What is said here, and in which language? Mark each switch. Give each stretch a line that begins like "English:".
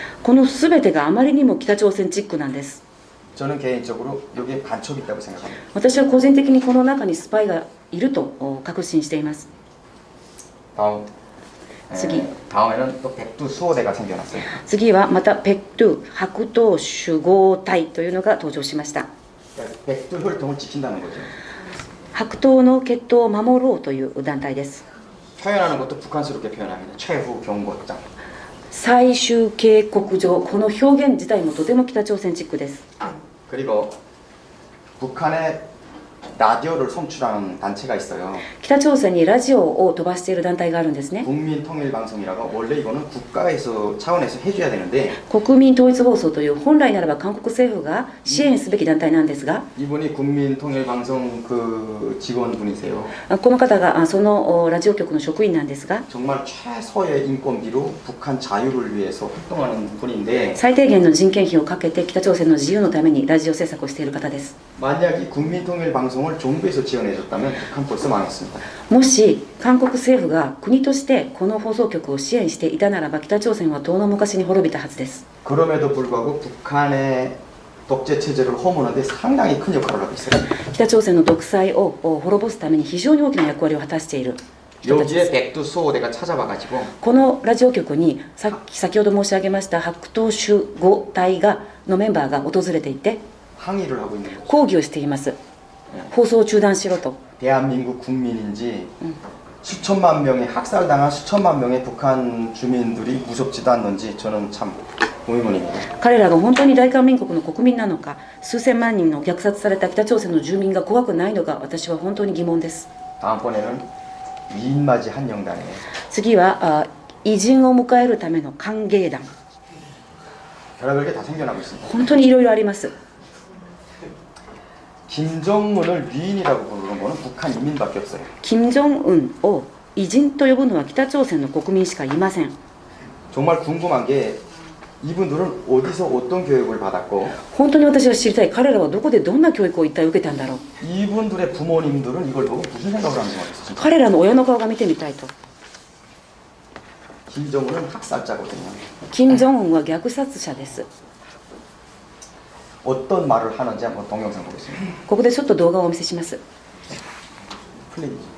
Japanese: この全てがあまりにも北朝鮮チックなんです。
Korean: 저는 개인적으로 여기에 간첩이 있다고 생각합니다.
Japanese: 私は個人的にこの中にスパイがいると確信しています。
Korean: 다음.
Japanese: 次.
Korean: 다음에는 또 백두 수호대가 생겨났어요.
Japanese: 次はまたペット白頭守護隊というのが登場しました。
Korean: 백두 혈통을 지킨다는 거죠.
Japanese: 白頭の血統を守ろうという団体です。
Korean: 표현하는 것도 북한스럽게 표현합니다. 최후 경고장.
Japanese: 最終警告状、この表現自体もとても北朝鮮チックです。
Korean: 그리고 북한의 라디오를 송출하는 단체가 있어요.
Japanese: 北朝鮮にラジオを飛ばしている団体があるんですね。
Korean: 국민통일방송이라고 원래 이거는 국가에서 차원에서 해줘야 되는데
Japanese: 国民統一放送という本来ならば韓国政府が支援すべき団体なんですが、
Korean: 이분이 국민통일방송 그 직원분이세요.
Japanese: この方がそのラジオ局の職員なんですが、
Korean: 정말 최소의 인건비로 북한 자유를 위해서 활동하는 분인데
Japanese: 最低限の人件費をかけて北朝鮮の自由のためにラジオ制作をしている方です。
Korean: 만약 이 국민통일방송을 정부에서 지원해줬다면 북한 벌써 망했습니다.
Japanese: もし韓国政府が国としてこの放送局を支援していたならば、北朝鮮は遠の昔に滅びたはずです。
Korean: 그럼에도 불구하고 북한의 독재 체제를 허무는데 상당히 큰 역할을 하고 있어요.
Japanese: 北朝鮮の独裁を滅ぼすために非常に大きな役割を果たしている人たちで
Korean: 여기에
Japanese: す。
Korean: 백두 수호대가 찾아와가지고
Japanese: このラジオ局に先ほど申し上げました白頭守護隊のメンバーが訪れていて
Korean: 항의를 하고 있는 거죠.
Japanese: 抗議をしています。放送を中断しろと。
Korean: 대한민국 국민인지 수천만 명의 학살당한 수천만 명의 북한 주민들이 무섭지도 않는지 저는 참 의문입니다.
Japanese: 彼らが本当に大韓民国の国民なのか、数千万人の虐殺された北朝鮮の住民が怖くないのか、私は本当に疑問です。
Korean: 다음번에는 위인맞이 한영단이에요.
Japanese: 次は偉人を迎えるための歓迎団。
Korean: 별의별 게 다 생겨나고 있습니다.
Japanese: 本当にいろいろあります。
Korean: 김정은을 위인이라고 부르는 거는 북한 인민밖에 없어요.
Japanese: 金正恩を偉人と呼ぶのは北朝鮮の国民しかいません。
Korean: 정말 궁금한 게 이분들은 어디서 어떤 교육을 받았고
Japanese: 本当に私が知りたい、彼らはどこでどんな教育を一体受けたんだろう。
Korean: 이분들의 부모님들은 이걸 보고 무슨 생각을 하는 것 같아요.
Japanese: 彼らの親の顔が見てみたいと。
Korean: 김정은은 학살자거든요.
Japanese: 金正恩は虐殺者です。
Korean: 어떤 말을 하는지 한번 동영상 보겠습니다.
Japanese: ここでちょっと動画をお見せします。
Korean: 플레이.